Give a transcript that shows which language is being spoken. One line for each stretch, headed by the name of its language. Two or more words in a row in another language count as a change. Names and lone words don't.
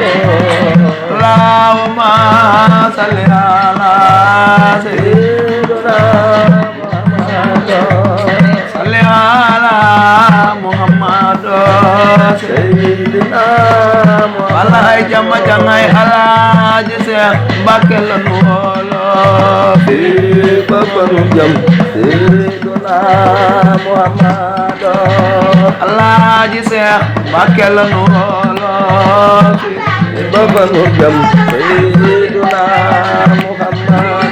Arabic: اللهم صل على سيدنا صل على محمد sayyidina
Wolof: Walay jama jangay Alaaji Seex Mbacké la nu wolo fi babanu jam sayyidina Muhammad Alaaji Seex Mbacké la nu wolo fi babanu jam sayyidina Muhammad